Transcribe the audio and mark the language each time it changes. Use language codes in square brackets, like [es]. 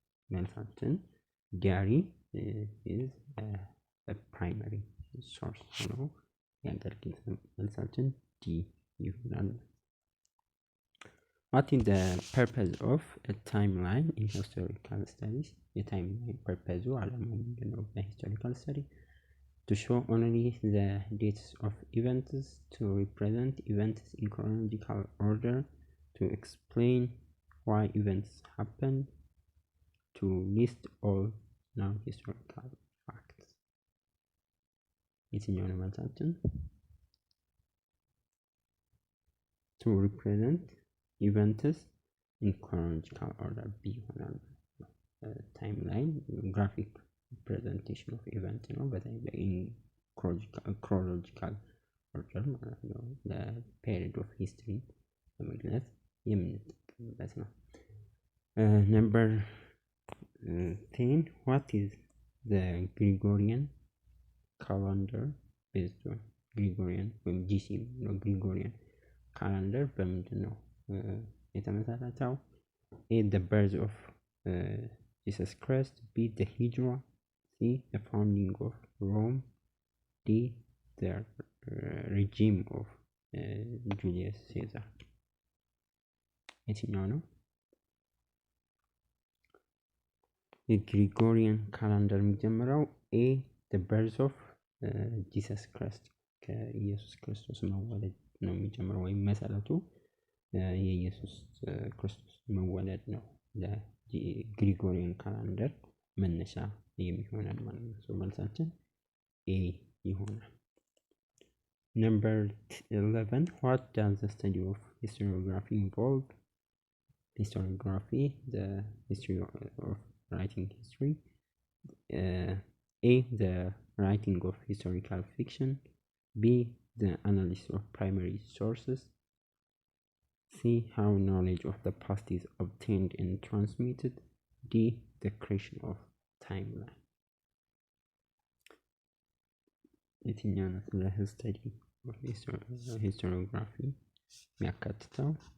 [am] መልሳችን ዲያሪ [en] is a primary source [am] ነው ያደርግል። መልሳችን ዲ ይሆናል። [en] What is the purpose of a timeline in historical studies? A timeline purpose [am] ዓላማው ምንድነው በሂስቶሪካል ስተዲ? [en] To show only the dates of events, to represent events in chronological order, to explain why events happened, to list all non-historical facts. [am] የትኛው ነው መልሳችን? [en] To represent events in chronological order [am] B ይሆናል። ታይምላይን ግራፊክ ሪፕሬዘንቴሽን ኦፍ ኢቨንት ነው። በተለይ ኢን ክሮኖሎጂካል ኦርደር ማለት ነው። ለፔሪድ ኦፍ ሂስትሪ ለመግለጽ የምንጠቀምበት ነው። ነምበር 10 [en] what is the Gregorian calendar based on? [am] ግሪጎሪያን ወይም ጂሲ ነው። ግሪጎሪያን ካላንደር በምንድን ነው የተመሰረተው? [en] A. The birth of Jesus Christ. B. The Hijra. C. The founding of Rome. D. The regime of Julius Caesar. [am] የትኛው ነው? የግሪጎሪያን ካላንደር የሚጀምረው A. [en] The birth of Jesus Christ [am] ከኢየሱስ ክርስቶስ መወለድ ነው የሚጀምረው ወይም መሰረቱ የኢየሱስ ክርስቶስ መወለድ ነው። ለግሪጎሪያን ካላንደር መነሻ የሚሆነን ማለት ነው። መልሳችን ኤ ይሆናል። ነምበር 11 [en] what does the study of historiography involve? Historiography, the history of writing history. A. The writing of historical fiction. B. The analysis of primary sources. C. How knowledge of the past is obtained and transmitted. D. The creation of timeline. [am] የትኛው ነው ስለ ስተዲ ሂስቶሪዮግራፊ የሚያካትተው?